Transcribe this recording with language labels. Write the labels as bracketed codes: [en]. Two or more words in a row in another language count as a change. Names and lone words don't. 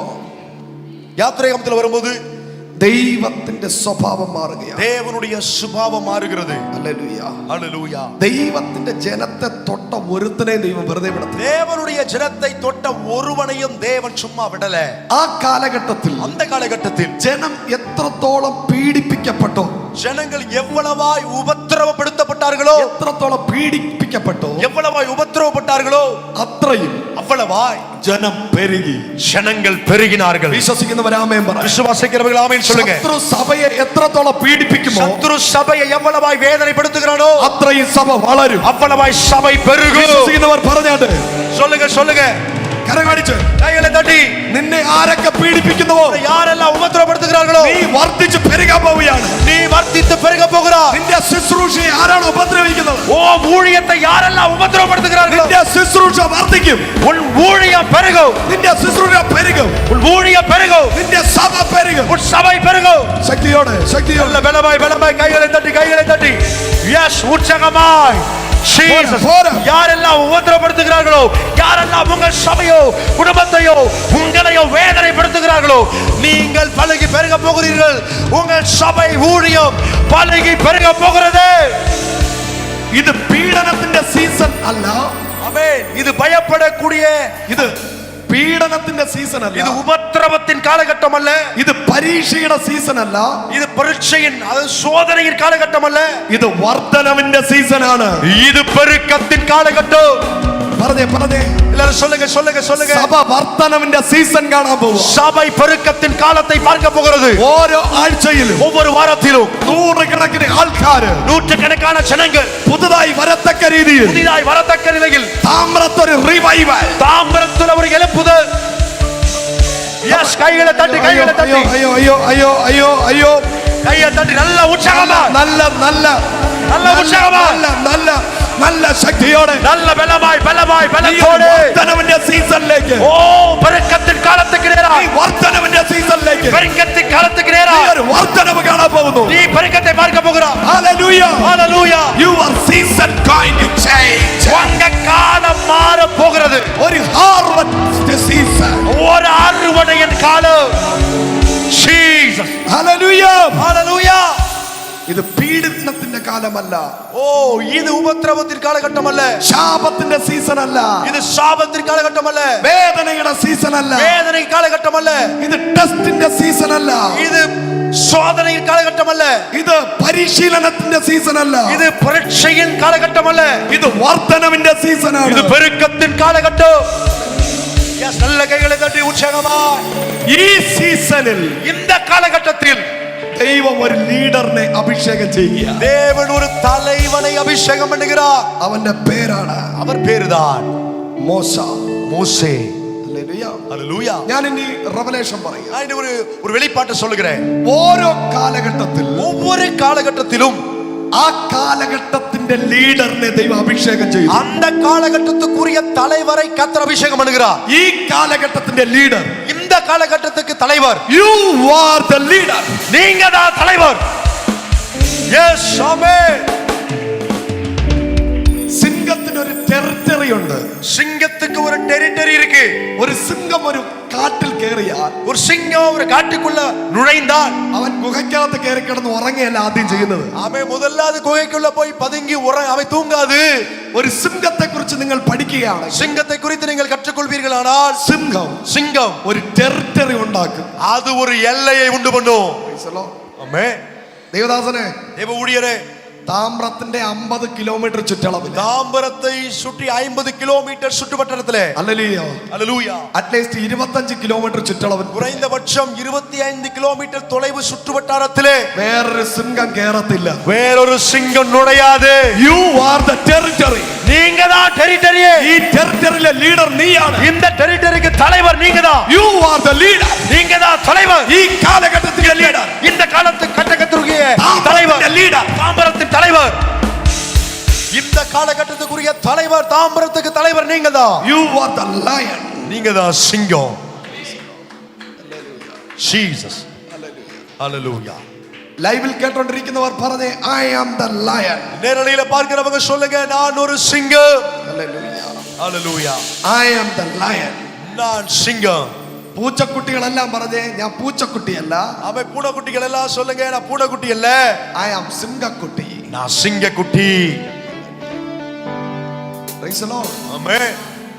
[ta] யாத்திரைகமத்தில் வரும்போது [ml] ദൈവത്തിന്റെ സ്വഭാവം മാറുകയാണ്. [ta] தேவனுடைய சுபாவம் மாறுகிறது. [ml] ഹല്ലേലൂയ. [ta] ஹல்லேலூயா. [ml] ദൈവത്തിന്റെ ജനത്തെ തൊട്ട ഒരുത്തനെ ദൈവം വെറുതെ വിടത്തില്ല. [ta] தேவனுடைய ஜனத்தை தொட்ட ஒருவனையும் தேவன் சும்மா விடல. [ml] ആ കാലഘട്ടത്തിൽ [ta] அந்த காலகட்டத்தில் [ml] ജനം എത്രത്തോളം പീഡിപ്പിക്കപ്പെട്ടോ, [ta] ஜனங்கள் எவ்வளவாய் உபத்திரவப்படுத்தப்பட்டார்களோ, [ml] എത്രത്തോളം പീഡിപ്പിക്കപ്പെട്ടോ, [ta] எவ்வளவாய் உபத்திரவப்பட்டார்களோ [ml] അത്രയും [ta] அவ்வளவாய் [ml] ജനം പെരുകി. [ta] ஜனங்கள் பெருகினார்கள். [ml] വിശ്വസിക്കുന്നവർ ആമേൻ പറ. [ta] விசுவாசிக்கிறவர்கள் ஆமென் சொல்லுங்க. [ml] ശത്രു സഭയെ എത്രത്തോളം പീഡിപ്പിക്കുമോ, [ta] சத்துரு சபையை எவ்வளவாய் வேதனைப்படுத்துகிறானோ [ml] അത്രയും സഭ വളരും. [ta] அவ்வளவாய் சபை பெருகும். [ml] വിശ്വസിക്കുന്നവർ പറഞ്ഞാട്ട് [ta] சொல்லுங்க சொல்லுங்க. [ml] കരകടിച്ച് [ta] கைகளை தட்டி. [ml] നിന്നെ ആരൊക്കെ പീഡിപ്പിക്കുന്നുവോ, [ta] யாரெல்லாம் உபத்திரவப்படுத்துகிறார்களோ [ml] നീ വർദ്ധിച്ച് പെരുകാൻ പോവുകയാണ്. [ta] நீ வர்த்தித்து பெருக போகிறாய். [ml] നിന്റെ ശുശ്രൂഷയെ ആരാണ് ഉപദ്രവിക്കുന്നത്, [ta] ஓ ஊழியத்தை யாரெல்லாம் உபத்திரவப்படுத்துகிறார்களோ [ml] നിന്റെ ശുശ്രൂഷ വർദ്ധിക്കും. [ta] உன் ஊழியம் பெருகும். [ml] നിന്റെ ശുശ്രൂഷ പെരുകും. [ta] உன் ஊழியம் பெருகும். [ml] നിന്റെ സഭ പെരുകും. [ta] உன் சபை பெருகும். [ml] ശക്തിയോടെ ശക്തിയോടെ [ta] பலமாய் பலமாய் கைகளை தட்டி கைகளை தட்டி. எஸ் உற்சாகமாய். ஜீசஸ். யாரெல்லாம் உபத்திரவப்படுத்துகிறார்களோ, யாரெல்லாம் உங்கள் சபையோ குடும்பத்தையோ உங்களையோ வேதனைப்படுத்துகிறார்களோ, நீங்கள் பலகி பெருக போகிறீர்கள். உங்கள் சபை ஊழியம் பலகி பெருக போகிறது. [ml] ഇത് പീഡനത്തിന്റെ സീസൺ അല്ല. [ta] ஆமென். இது பயப்படக்கூடிய, [ml] ഇത് പീഡനത്തിന്റെ സീസൺ അല്ല. [ta] இது உபத்திரவத்தின் காலகட்டம் அல்ல. [ml] ഇത് പരീക്ഷയുടെ സീസൺ അല്ല. [ta] இது பரீட்சையின், அது சோதனையின் காலகட்டம் அல்ல. [ml] ഇത് വർദ്ധനവിന്റെ സീസൺ ആണ്. [ta] இது பெருக்கத்தின் காலகட்டம். [ml] പറഞ്ഞേ പറഞ്ഞേ [ta] எல்லாரும் சொல்லுங்க சொல்லுங்க சொல்லுங்க. [ml] സഭ വർദ്ധനവിന്റെ സീസൺ കാണാൻ പോവുക. [ta] சபை பெருக்கத்தின் காலத்தை பார்க்க போகிறது. [ml] ഓരോ ആഴ്ചയിലും [ta] ஒவ்வொரு வாரத்திலும் [ml] നൂറുകണക്കിന് ആൾക്കാര്, [ta] நூற்றுக்கணக்கான ஜனங்கள் [ml] പുതുതായി വരത്തക്ക രീതിയിൽ, [ta] புதிதாய் வரத்தக்க நிலையில் [ml] താമ്രത്തൊരു റിവൈവൽ, [ta] தாம்பரத்தில் ஒரு எழுப்புதல். எஸ் கைகளை தட்டி கைகளை தட்டி [ml] അയ്യോ അയ്യോ അയ്യോ അയ്യോ അയ്യോ [ta] கையை தட்டி நல்ல உற்சாகமா [ml] നല്ല നല്ല [ta] நல்ல உற்சாகமா [ml] നല്ല നല്ല നല്ല ശക്തിയോടെ [ta] நல்ல பலமாய் பலமாய் பலத்தோடு [ml] വർദ്ധനവിന്റെ സീസണിലേക്ക്, [ta] ஓ பெருக்கத்தின் காலத்துக்கு நேராய், [ml] വർദ്ധനവിന്റെ സീസണിലേക്ക് [ta] பெருக்கத்தின் காலத்துக்கு [ml] നീ [ta] நேராய் [ml] ഒരു വർദ്ധനവ് കാണാൻ പോകുന്നു. [ta] நீ பெருக்கத்தை பார்க்க போகிறாய். [ml] ഹല്ലേലൂയ. [ta] ஹல்லேலூயா. [en] Your season going to change. [ta] உங்க காலம் மாற போகிறது. [ml] ഒരു [en] harvest season. [ta] ஒரு அறுவடையின் காலம். ஜீசஸ். [ml] ഹല്ലേലൂയ. [ta] ஹல்லேலூயா. [ml] ഇത് പീഡനത്തിന്റെ കാലമല്ല. [ta] ஓ இது உபத்திரவத்தின் காலகட்டம் அல்ல. [ml] ശാപത്തിന്റെ സീസൺ അല്ല. [ta] இது சாபத்தின் காலகட்டம் அல்ல. [ml] വേദനയുടെ സീസൺ അല്ല. [ta] வேதனை காலகட்டம் அல்ல. [ml] ഇത് ടെസ്റ്റിന്റെ സീസൺ അല്ല. [ta] இது சோதனையின் காலகட்டம் அல்ல. [ml] ഇത് പരിശീലനത്തിന്റെ സീസൺ അല്ല. [ta] இது பரீட்சையின் காலகட்டம் அல்ல. [ml] ഇത് വർദ്ധനവിന്റെ സീസൺ ആണ്. [ta] இது பெருக்கத்தின் காலகட்டம். எஸ் நல்ல கைகளை தட்டி உற்சாகமா. [ml] ഈ സീസണിൽ [ta] இந்த காலகட்டத்தில் [ml] ദൈവം ഒരു ലീഡറിനെ അഭിഷേകം ചെയ്യുക. [ta] தேவன் ஒரு தலைவனை அபிஷேகம் பண்ணுகிறார். [ml] അവന്റെ പേരാണ്, [ta] அவர் பேருதான் [ml] മോശ. [ta] மோசே. [ml] ഹല്ലേലൂയ. [ta] ஹல்லேலூயா. [ml] ഞാൻ ഇനി റെവലേഷൻ പറയാം. [ta] நான் இனி ஒரு வெளிப்பாட்டை சொல்லுகிறேன். [ml] ഓരോ കാലഘട്ടത്തിൽ [ta] ஒவ்வொரு காலகட்டத்திலும் [ml] ആ കാലഘട്ടത്തിന്റെ ലീഡറിനെ ദൈവം അഭിഷേകം ചെയ്തു. [ta] அந்த காலகட்டத்துக்குரிய தலைவரை கர்த்தர் அபிஷேகம் பண்ணுகிறார். [ml] ഈ കാലഘട്ടത്തിന്റെ ലീഡർ, [ta] இந்த காலகட்டத்துக்கு தலைவர் [en] you are the leader. [ta] நீங்க தான் தலைவர். எஸ் ஆமென். [ml] സിംഹത്തിന് ഒരു ടെറിട്ടറി ഉണ്ട്. [ta] சிங்கத்துக்கு ஒரு டெரிட்டரி இருக்கு. [ml] ഒരു സിംഹം ഒരു കാട്ടിൽ കയറിയാൽ, [ta] ஒரு சிங்கம் ஒரு காட்டுக்குள்ள நுழைந்தால் [ml] അവൻ ഗുഹയ്ക്കകത്ത് കയറി കിടന്ന് ഉറങ്ങുകയല്ല ആദ്യം ചെയ്യുന്നത്. [ta] அவன் முதலாவது குகைக்குள்ள போய் பதுங்கி அவன் தூங்காது. [ml] ഒരു സിംഹത്തെ കുറിച്ച് നിങ്ങൾ പഠിക്കുകയാണ്. [ta] சிங்கத்தை குறித்து நீங்கள் கற்றுக்கொள்வீர்களானால் சிங்கம் [ml] ഒരു ടെറിട്ടറി ഉണ്ടാക്കും. [ta] அது ஒரு எல்லையை உண்டு பண்ணும். ஆமென். [ml] ദേവദാസനെ, [ta] தேவ ஊழியரே, [ml] താമ്രത്തിന്റെ 50 കിലോമീറ്റർ ചുറ്റളവിൽ, [ta] தாம்பரத்தை சுற்றி 50 கிலோமீட்டர் சுற்றுவட்டாரத்திலே, [ml] ഹല്ലേലൂയ, [en] at least [ml] 25 കിലോമീറ്റർ ചുറ്റളവിൽ, [ta] குறைந்தபட்சம் 25 கிலோமீட்டர் தொலைவு சுற்றுவட்டாரத்திலே [ml] വേറൊരു സിംഹം കേറത്തില്ല. [ta] வேறொரு சிங்கம் நுழையாது. [en] You are the territory. [ta] நீங்க தான் டெரிட்டரியே. [ml] ഈ ടെറിട്ടറിയിലെ ലീഡർ നീയാണ്. [ta] இந்த டெரிட்டரிக்கு தலைவர் நீங்க தான். [en] You are the leader. [ta] நீங்க தான் தலைவர். [ml] ഈ കാലഘട്ടത്തിലെ ലീഡർ, [ta] இந்த காலகட்டத்துக்குரிய தலைவர் [ml] ലീഡർ, [ta] தாம்பரத்தின் தலைவர். இந்த காலகட்டத்துக்குரிய தலைவர், தாம்பரத்துக்கு தலைவர் நீங்க தான். [en] You are the lion. [ta] நீங்க தான் சிங்கம். ஜீசஸ். ஹல்லேலூயா. [ml] ലൈവിൽ കേട്ടോണ്ടിരിക്കുന്നവർ പറഞ്ഞേ, [en] I am the lion. [ta] நேரலையில பார்க்கிறவங்க சொல்லுங்க, நான் ஒரு சிங்கம். [ml] ഹല്ലേലൂയ. [ta] ஹல்லேலூயா. [en] I am the lion. [ta] நான் சிங்கம். [ml] പൂച്ചക്കുട്ടികളെല്ലാം പറഞ്ഞേ ഞാൻ പൂച്ചക്കുട്ടിയല്ല. [ta] ஆமே பூனைக்குட்டிகள் எல்லாம் சொல்லுங்க நான் பூனைக்குட்டி இல்ல, [en] I am சிங்கக்குட்டி. [ta] நான் சிங்கக்குட்டி. [en] Praise the Lord. [ta] ஆமென்.